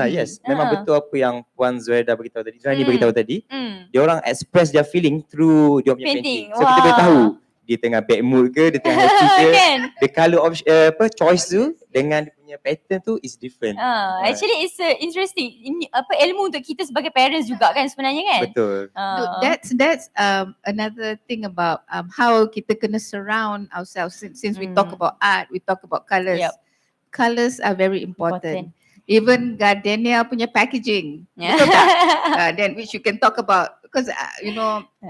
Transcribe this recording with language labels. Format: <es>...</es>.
<en>Yes,</en> <ms>memang betul apa yang Puan Zuhaida beritahu tadi, beritahu tadi. Dia orang</ms> <en>express their feeling through</en> <ms>dia punya</ms> <en>painting.</en> <ms>So kita boleh tahu dia tengah</ms> <en>bad mood</en> <ms>ke, dia tengah</ms> <en>happy</en> <ms>ke.</ms> <en>The colour choice</en> <ms>tu dengan dia punya</ms> <en>pattern</en> <ms>tu</ms> <en>is different. Actually it's interesting.</en> <ms>Ilmu untuk kita sebagai parents juga kan sebenarnya kan? Betul.</ms> <en>That's another thing about how</en> <ms>kita kena</ms> <en>surround ourselves, since we talk about art, we talk about colours. Colours are very important. Even Gardenia</en> <ms>punya</ms> <en>packaging,</en> <ms>betul tak?</ms> <en>Then which you can talk about, because you know</en>